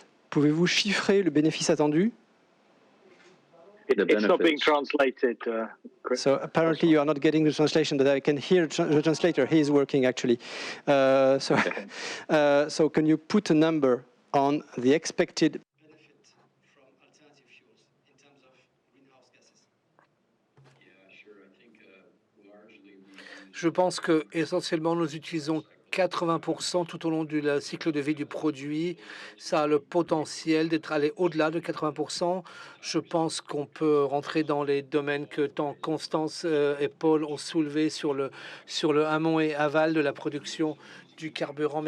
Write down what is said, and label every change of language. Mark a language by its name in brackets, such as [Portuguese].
[French] Pouvez-vous chiffrer le bénéfice attendu? [English] It's not being benefits. translated, Chris. So apparently you are not getting the translation, but I can hear the translator. He is working actually. So can you put a number on the expected benefit from alternative fuels in terms of greenhouse gases? [French] Je pense que essentiellement nous utilisons 80% tout au long du cycle de vie du produit. Ça a le potentiel d'être allé au-delà de 80%. Je pense qu'on peut rentrer dans les domaines que tant Constance et Paul ont soulevés sur le amont et aval de la production du carburant.